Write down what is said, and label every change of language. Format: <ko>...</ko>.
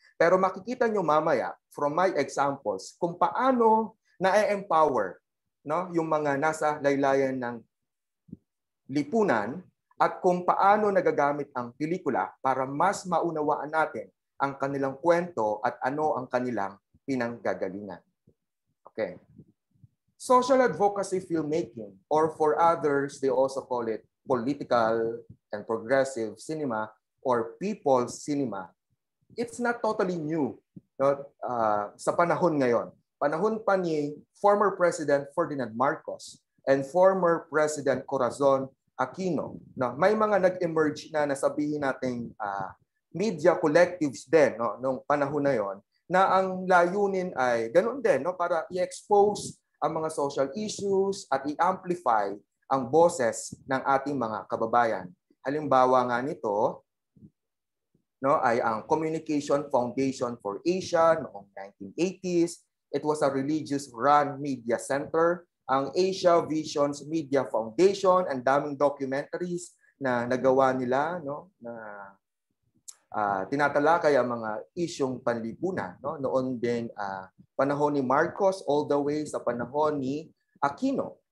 <tl>Pero makikita nyo mamaya from my examples kung paano na-empower, no, yung mga nasa laylayan ng lipunan at kung paano nagagamit ang pelikula para mas maunawaan natin ang kanilang kwento at ano ang kanilang pinanggagalingan. Okay.</tl> <en>Social advocacy filmmaking, or for others, they also call it political and progressive cinema or people's cinema. It's not totally new, no?</en> <tl>Sa panahon ngayon. Panahon pa ni former President Ferdinand Marcos and former President Corazon Aquino. No? May mga nag-emerge na nasabihin nating media collectives din, no, nung panahon na yon, na ang layunin ay ganoon din, no, para i-expose ang mga social issues at i-amplify ang boses ng ating mga kababayan. Halimbawa nga nito, no, ay ang Communication Foundation for Asia noong 1980s.</tl> <en>It was a religious-run media center.</en> <tl>Ang Asia Visions Media Foundation, ang daming documentaries na nagawa nila, no, na tinatalakay ang mga isyong panlipunan, no? Noon din panahon ni Marcos all the way sa panahon ni Aquino.</tl>